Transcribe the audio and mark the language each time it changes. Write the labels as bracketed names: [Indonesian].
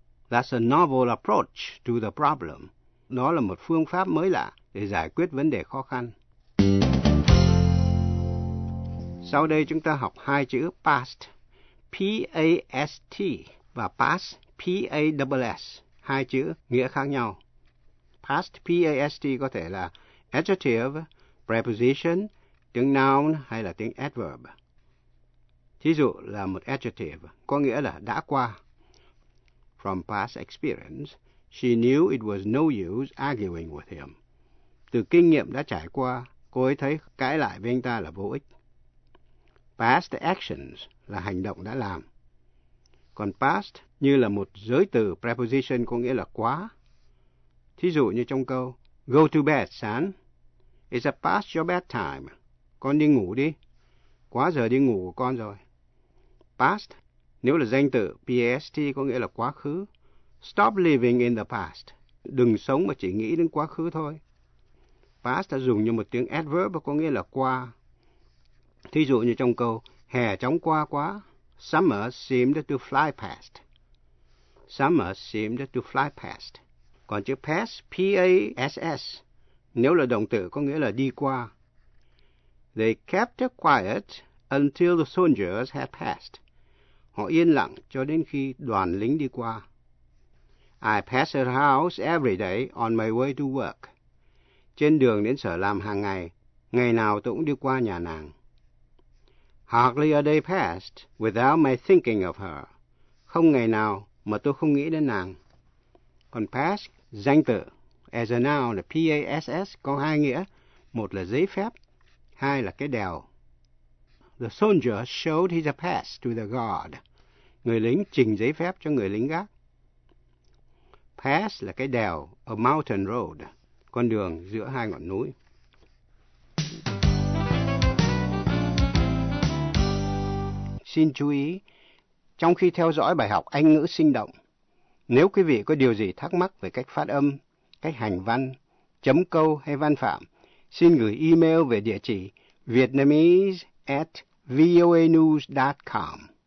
[English] That's a novel approach to the problem. [Vietnamese] Đó là một phương pháp mới lạ để giải quyết vấn đề khó khăn. Sau đây chúng ta học hai chữ past, P-A-S-T, và past, P-A-S-S, hai chữ nghĩa khác nhau. Past, P-A-S-T, có thể là adjective, preposition, tiếng noun hay là tiếng adverb. Thí dụ là một adjective, có nghĩa là đã qua. [English] From past experience, she knew it was no use arguing with him. [Vietnamese] Từ kinh nghiệm đã trải qua, cô ấy thấy cãi lại với anh ta là vô ích. Past actions là hành động đã làm. Còn past như là một giới từ preposition có nghĩa là quá. Thí dụ như trong câu, [English] go to bed, son. It's a past your bedtime. [Vietnamese] Con đi ngủ đi. Quá giờ đi ngủ của con rồi. Past, nếu là danh từ, past có nghĩa là quá khứ. [English] Stop living in the past. [Vietnamese] Đừng sống mà chỉ nghĩ đến quá khứ thôi. Past dùng như một tiếng adverb có nghĩa là qua. Thí dụ như trong câu, hè chóng qua quá. [English] Summer seemed to fly past. Summer seemed to fly past. [Vietnamese] Còn chữ pass, P-A-S-S, nếu là động từ có nghĩa là đi qua. [English] They kept quiet until the soldiers had passed. [Vietnamese] Họ yên lặng cho đến khi đoàn lính đi qua. [English] I pass her house every day on my way to work. [Vietnamese] Trên đường đến sở làm hàng ngày, ngày nào tôi cũng đi qua nhà nàng. [English] Hardly a day passed without my thinking of her. [Vietnamese] Không ngày nào mà tôi không nghĩ đến nàng. Còn pass, danh từ, [English] as a noun, [Vietnamese] P-A-S-S, có hai nghĩa. Một là giấy phép, hai là cái đèo. [English] The soldier showed his pass to the guard. [Vietnamese] Người lính trình giấy phép cho người lính gác. Pass là cái đèo, [English] a mountain road, [Vietnamese] con đường giữa hai ngọn núi. Xin chú ý, trong khi theo dõi bài học Anh ngữ sinh động, nếu quý vị có điều gì thắc mắc về cách phát âm, cách hành văn, chấm câu hay văn phạm, xin gửi email về địa chỉ vietnamese@voanews.com.